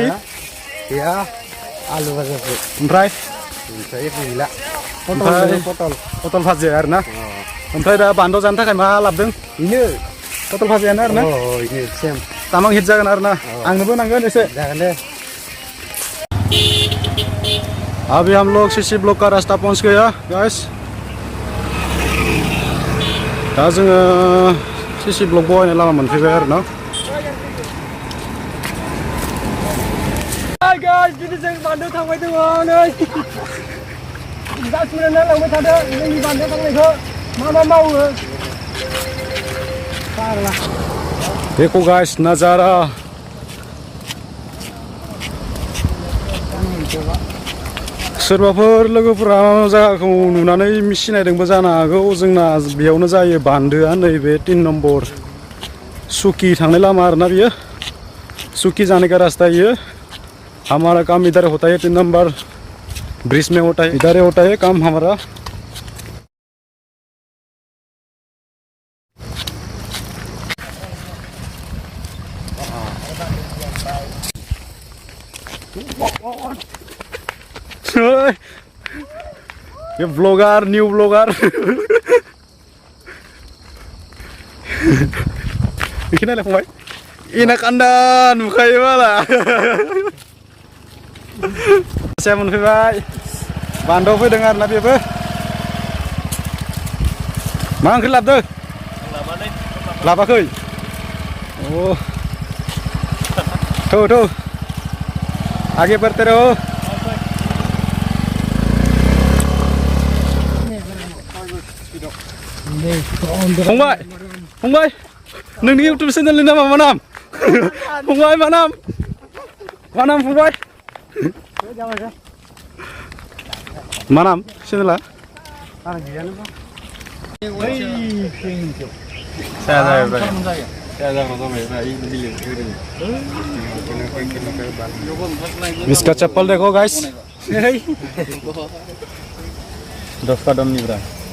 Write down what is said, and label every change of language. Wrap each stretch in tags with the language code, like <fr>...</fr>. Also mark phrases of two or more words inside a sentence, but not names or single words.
<brx>गैया आलु भाजासो. ओमफ्राय गैला पटल भाजि आरोना. ओमफ्राय दा बान्दो जानो थाखाय मा लाबोदों? बेनो पटल भाजियानो आरोना. सेम तामां हिट जागोन आरोना. आंनोबो नांगोन एसे. जागोन दे.</brx> <hi>अभी हम लोग सीसी ब्लॉक का रास्ता पहुंच गया गाइस.</hi> <brx>दा जोङो सीसी ब्लॉक बहायनाय लामा मोनफैबाय आरोना. गाइस दिनै जों बान्दोआव थांबाय दङ नै. दा सुरायना लांबाय थादों जोंनि बान्दोआव थांनायखौ मा मावो.</brx> <hi>देखो गाइस नजारा.</hi> <brx>सोरबाफोर लोगोफोरा जायगाखौ नुनानै सिनायदोंबो जानो हागौ. जोंना बेयावनो जायो बान्दोआ नैबे 3 नम्बर सुकी थांनाय लामा आरोना बियो.</brx> <hi>सुकी जाने का रास्ता ये. हमारा काम इधर होता है 3 नंबर ब्रिज में होता है. इधर होता है काम हमारा. ये ब्लॉगर</hi> <en>new blogger.</en> <brx>बिखिनि नायलाय फंबाय. इनाक आन्दान नुखायो माला. saya मोनफैबाय बान्दोआव फैदों आरोना बेबो. मा ओंख्रि लाबोदों? लाबाखै.</brx> <hi>थौ आगे बढ़ते रहो.</hi> <brx>फंबाय नोंनि इउटुब चेनेलनि नामा मा नाम? फंबाय मा नाम फंबाय? मा नाम चेनेला?</brx> <hi>इसका चप्पल देखो गाइस. 10 कदम नहीं बरा.</hi>